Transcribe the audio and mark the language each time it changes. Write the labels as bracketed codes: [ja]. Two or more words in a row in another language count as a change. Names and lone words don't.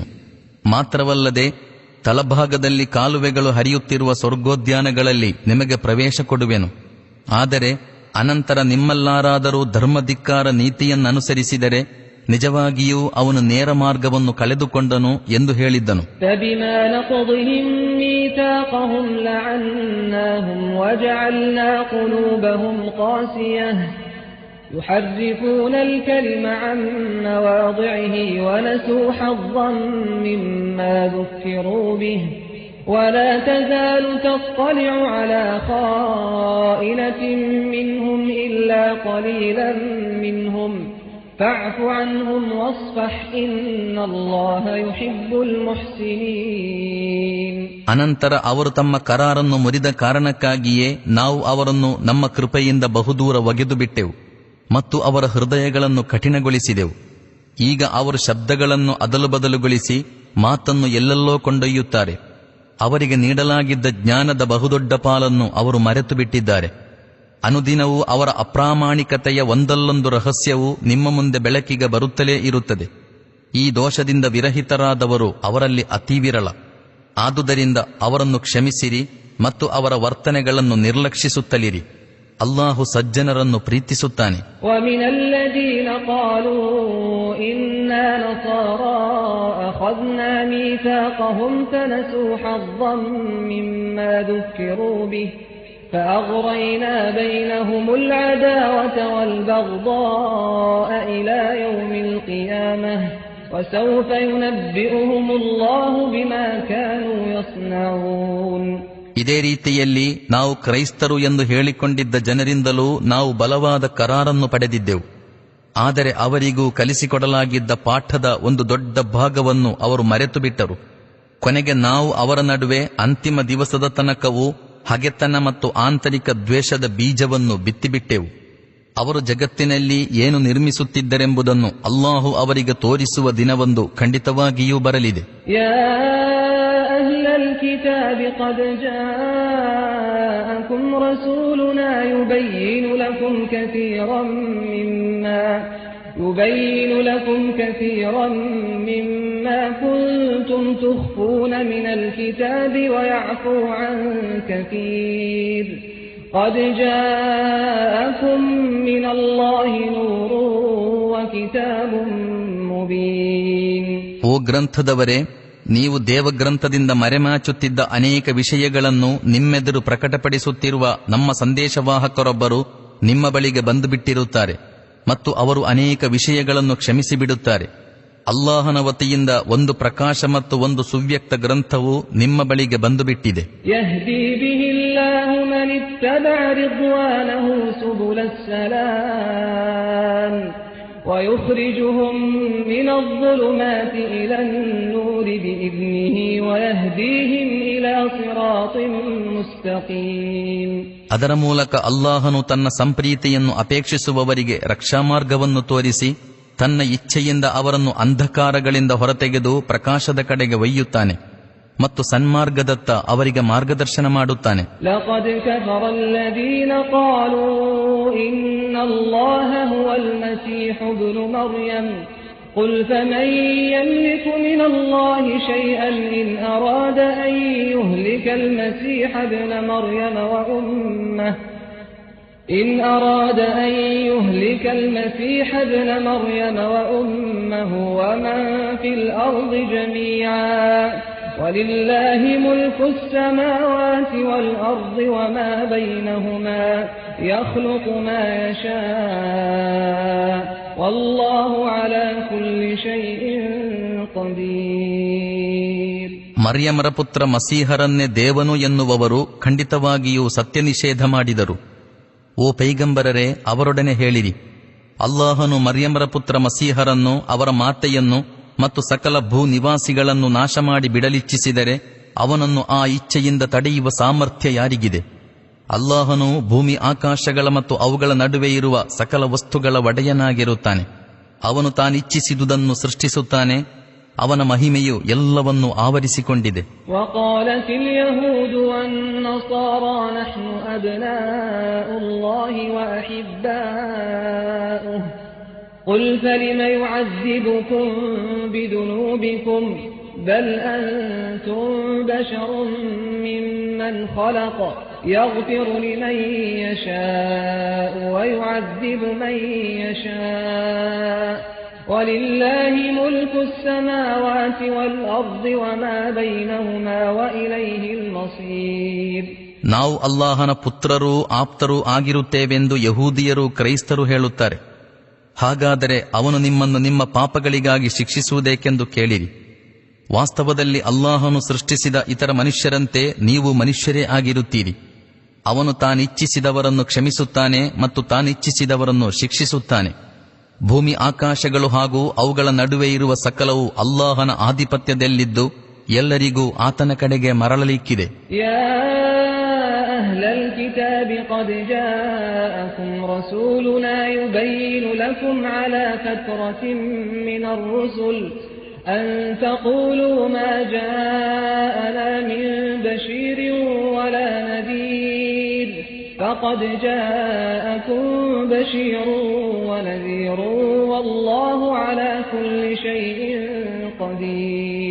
[kn] ಮಾತ್ರವಲ್ಲದೆ ತಳಭಾಗದಲ್ಲಿ ಕಾಲುವೆಗಳು ಹರಿಯುತ್ತಿರುವ ಸ್ವರ್ಗೋದ್ಯಾನಗಳಲ್ಲಿ ನಿಮಗೆ ಪ್ರವೇಶ ಕೊಡುವೆನು. ಆದರೆ ಅನಂತರ ನಿಮ್ಮಲ್ಲಾರಾದರೂ ಧರ್ಮಧಿಕ್ಕಾರ ನೀತಿಯನ್ನನುಸರಿಸಿದರೆ ನಿಜವಾಗಿಯೂ ಅವನು ನೇರ ಮಾರ್ಗವನ್ನು ಕಳೆದುಕೊಂಡನು ಎಂದು ಹೇಳಿದ್ದನು. [ar] فبما نقضهم ميثاقهم لعناهم وجعلنا قلوبهم قاسية يحرفون الكلم عن مواضعه ونسوا حظا مما ذكروا به ولا تزال تطلع على خائنة منهم إلا قليلا منهم فاعف عنهم واصفح إن الله يحب المحسنين. [kn] ಅನಂತರ ಅವರು ತಮ್ಮ ಕರಾರನ್ನು ಮುರಿದ ಕಾರಣಕ್ಕಾಗಿಯೇ ನಾವು ಅವರನ್ನು ನಮ್ಮ ಕೃಪೆಯಿಂದ ಬಹುದೂರ ಒಗೆದು ಬಿಟ್ಟೆವು ಮತ್ತು ಅವರ ಹೃದಯಗಳನ್ನು ಕಠಿಣಗೊಳಿಸಿದೆವು. ಈಗ ಅವರು ಶಬ್ದಗಳನ್ನು ಅದಲು ಬದಲುಗೊಳಿಸಿ ಮಾತನ್ನು ಎಲ್ಲೆಲ್ಲೋ ಕೊಂಡೊಯ್ಯುತ್ತಾರೆ. ಅವರಿಗೆ ನೀಡಲಾಗಿದ್ದ ಜ್ಞಾನದ ಬಹುದೊಡ್ಡ ಪಾಲನ್ನು ಅವರು ಮರೆತು ಬಿಟ್ಟಿದ್ದಾರೆ. ಅನುದಿನವೂ ಅವರ ಅಪ್ರಾಮಾಣಿಕತೆಯ ಒಂದಲ್ಲೊಂದು ರಹಸ್ಯವು ನಿಮ್ಮ ಮುಂದೆ ಬೆಳಕಿಗೆ ಬರುತ್ತಲೇ ಇರುತ್ತದೆ. ಈ ದೋಷದಿಂದ ವಿರಹಿತರಾದವರು ಅವರಲ್ಲಿ ಅತಿ ವಿರಳ. ಆದುದರಿಂದ ಅವರನ್ನು ಕ್ಷಮಿಸಿರಿ ಮತ್ತು ಅವರ ವರ್ತನೆಗಳನ್ನು ನಿರ್ಲಕ್ಷಿಸುತ್ತಲಿರಿ. ಅಲ್ಲಾಹು ಸಜ್ಜನರನ್ನು ಪ್ರೀತಿಸುತ್ತಾನೆ. [ar] وَمِنَ الَّذِينَ قَالُوا إِنَّا نَصَارَى أَخَذْنَا مِيثَاقَهُمْ فَنَسُوا حَظًّا مِّمَّا ذُكِّرُوا بِهِ فَأَغْرَيْنَا بَيْنَهُمُ الْعَدَاوَةَ وَالْبَغْضَاءَ إِلَى يَوْمِ الْقِيَامَةِ وَسَوْفَ يُنَبِّئُهُمُ اللَّهُ بِمَا كَانُوا يَصْنَعُونَ. [kn] ಇದೇ ರೀತಿಯಲ್ಲಿ ನಾವು ಕ್ರೈಸ್ತರು ಎಂದು ಹೇಳಿಕೊಂಡಿದ್ದ ಜನರಿಂದಲೂ ನಾವು ಬಲವಾದ ಕರಾರನ್ನು ಪಡೆದಿದ್ದೆವು. ಆದರೆ ಅವರಿಗೂ ಕಲಿಸಿಕೊಡಲಾಗಿದ್ದ ಪಾಠದ ಒಂದು ದೊಡ್ಡ ಭಾಗವನ್ನು ಅವರು ಮರೆತು ಬಿಟ್ಟರು. ಕೊನೆಗೆ ನಾವು ಅವರ ನಡುವೆ ಅಂತಿಮ ದಿವಸದ ತನಕವೂ ಹಗೆತನ ಮತ್ತು ಆಂತರಿಕ ದ್ವೇಷದ ಬೀಜವನ್ನು ಬಿತ್ತಿಬಿಟ್ಟೆವು. ಅವರು ಜಗತ್ತಿನಲ್ಲಿ ಏನು ನಿರ್ಮಿಸುತ್ತಿದ್ದರೆಂಬುದನ್ನು ಅಲ್ಲಾಹು ಅವರಿಗೆ ತೋರಿಸುವ ದಿನವೊಂದು ಖಂಡಿತವಾಗಿಯೂ ಬರಲಿದೆ. [ar] الكتاب قد جاءكم رسولنا يبين لكم كثيرا مما كنتم تخفون من الكتاب ويعفو عن كثير قد جاءكم من الله نور وكتاب مبين. [kn] ಓ ಗ್ರಂಥದವರೇ, ನೀವು ದೇವಗ್ರಂಥದಿಂದ ಮರೆಮಾಚುತ್ತಿದ್ದ ಅನೇಕ ವಿಷಯಗಳನ್ನು ನಿಮ್ಮೆದುರು ಪ್ರಕಟಪಡಿಸುತ್ತಿರುವ ನಮ್ಮ ಸಂದೇಶವಾಹಕರೊಬ್ಬರು ನಿಮ್ಮ ಬಳಿಗೆ ಬಂದು ಬಿಟ್ಟಿರುತ್ತಾರೆ ಮತ್ತು ಅವರು ಅನೇಕ ವಿಷಯಗಳನ್ನು ಕ್ಷಮಿಸಿಬಿಡುತ್ತಾರೆ. ಅಲ್ಲಾಹನ ವತಿಯಿಂದ ಒಂದು ಪ್ರಕಾಶ ಮತ್ತು ಒಂದು ಸುವ್ಯಕ್ತ ಗ್ರಂಥವು ನಿಮ್ಮ ಬಳಿಗೆ ಬಂದು ಬಿಟ್ಟಿದೆ. [ar] يهدي به الله من اتبع رضوانه سبل السلام ويخرجهم من الظلمات إلى النور بإذنه ويهديهم إلى صراط مستقيم. [kn] ಅದರ ಮೂಲಕ ಅಲ್ಲಾಹನು ತನ್ನ ಸಂಪ್ರೀತಿಯನ್ನು ಅಪೇಕ್ಷಿಸುವವರಿಗೆ ರಕ್ಷಾಮಾರ್ಗವನ್ನು ತೋರಿಸಿ ತನ್ನ ಇಚ್ಛೆಯಿಂದ ಅವರನ್ನು ಅಂಧಕಾರಗಳಿಂದ ಹೊರತೆಗೆದು ಪ್ರಕಾಶದ ಕಡೆಗೆ ಒಯ್ಯುತ್ತಾನೆ ಮತ್ತು ಸನ್ಮಾರ್ಗದತ್ತ ಅವರಿಗೆ ಮಾರ್ಗದರ್ಶನ ಮಾಡುತ್ತಾನೆ. [ar] لقد كفر الذين قالوا إن الله هو المسيح ابن مريم قل فمن يملك من الله شيئا إن أراد أن يهلك المسيح ابن مريم وأمه ومن في الأرض جميعا ولله ملك السماوات والأرض وما بينهما يخلق ما يشاء والله على كل شيء قدير. [kn] ಮರ್ಯಮರ ಪುತ್ರ ಮಸೀಹರನ್ನೇ ದೇವನು ಎನ್ನುವವರು ಖಂಡಿತವಾಗಿಯೂ ಸತ್ಯ ನಿಷೇಧ ಮಾಡಿದರು. ಓ ಪೈಗಂಬರರೇ, ಅವರೊಡನೆ ಹೇಳಿರಿ, ಅಲ್ಲಾಹನು ಮರ್ಯಮರ ಪುತ್ರ ಮಸೀಹರನ್ನು, ಅವರ ಮಾತೆಯನ್ನು ಮತ್ತು ಸಕಲ ಭೂ ನಿವಾಸಿಗಳನ್ನು ನಾಶ ಮಾಡಿ ಬಿಡಲಿಚ್ಛಿಸಿದರೆ ಅವನನ್ನು ಆ ಇಚ್ಛೆಯಿಂದ ತಡೆಯುವ ಸಾಮರ್ಥ್ಯ ಯಾರಿಗಿದೆ? ಅಲ್ಲಾಹನು ಭೂಮಿ ಆಕಾಶಗಳ ಮತ್ತು ಅವುಗಳ ನಡುವೆ ಇರುವ ಸಕಲ ವಸ್ತುಗಳ ಒಡೆಯನಾಗಿರುತ್ತಾನೆ. ಅವನು ತಾನಿಚ್ಛಿಸಿದುದನ್ನು ಸೃಷ್ಟಿಸುತ್ತಾನೆ. ಅವನ ಮಹಿಮೆಯು ಎಲ್ಲವನ್ನೂ ಆವರಿಸಿಕೊಂಡಿದೆ. [ar] وقالت اليهود والنصارى نحن أبناء الله وأحباؤه قل فلم يعذبكم بذنوبكم بل أنتم بشر ممن خلق يغفر لمن يشاء ويعذب من يشاء ولله ملك السماوات والأرض وما بينهما وإليه المصير. [kn] ನಾವು ಅಲ್ಲಾಹನ ಪುತ್ರರೂ ಆಪ್ತರೂ ಆಗಿರುತ್ತೇವೆಂದು ಯಹೂದಿಯರು ಕ್ರೈಸ್ತರು ಹೇಳುತ್ತಾರೆ. ಹಾಗಾದರೆ ಅವನು ನಿಮ್ಮನ್ನು ನಿಮ್ಮ ಪಾಪಗಳಿಗಾಗಿ ಶಿಕ್ಷಿಸುವುದೇಕೆಂದು ಕೇಳಿರಿ. ವಾಸ್ತವದಲ್ಲಿ ಅಲ್ಲಾಹನು ಸೃಷ್ಟಿಸಿದ ಇತರ ಮನುಷ್ಯರಂತೆ ನೀವು ಮನುಷ್ಯರೇ ಆಗಿರುತ್ತೀರಿ. ಅವನು ತಾನಿಚ್ಛಿಸಿದವರನ್ನು ಕ್ಷಮಿಸುತ್ತಾನೆ ಮತ್ತು ತಾನಿಚ್ಛಿಸಿದವರನ್ನು ಶಿಕ್ಷಿಸುತ್ತಾನೆ. ಭೂಮಿ ಆಕಾಶಗಳು ಹಾಗೂ ಅವುಗಳ ನಡುವೆ ಇರುವ ಸಕಲವು ಅಲ್ಲಾಹನ ಆಧಿಪತ್ಯದಲ್ಲಿದ್ದು ಎಲ್ಲರಿಗೂ ಆತನ ಕಡೆಗೆ ಮರಳಲಿಕ್ಕಿದೆ. [ar] أهل الكتاب قد جاءكم رسولنا يبين لكم على فترة من الرسل أن تقولوا ما جاءنا من بشير ولا نذير فقد جاءكم بشير ونذير والله على كل شيء قدير.